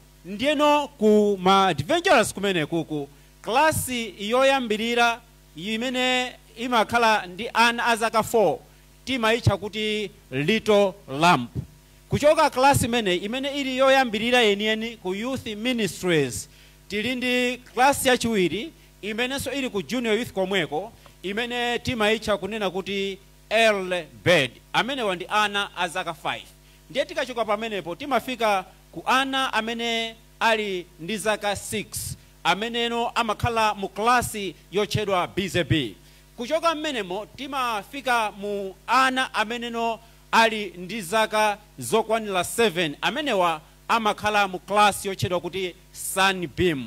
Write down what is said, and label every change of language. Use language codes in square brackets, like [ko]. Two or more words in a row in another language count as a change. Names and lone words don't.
[ny] Ndiyeno ku ma adventures kumene kuku klasi yoyambirira imene imakhala ndi ana azaka 4 timayitcha kuti Little Lamp. Kuchoka klasi imene ili yoyambirira yeniyeni ku [en] youth ministries [ny] tili ndi klasi yachiwiri imenenso ili ku [en] junior youth [ny] komweko imene timayitcha kunena kuti [en] early bird [ny] amenewa ndi ana azaka 5. Ndiye tikachoka pamenepo timafika ku ana amene ali ndi zaka 6 ameneno amakhala mu klasi yotchedwa BZB. Kuchoka mmenemo timafika mu ana ameneno ali ndi zaka zokwanira 7 amenewa amakhala mu klasi yotchedwa kuti Sunbeam.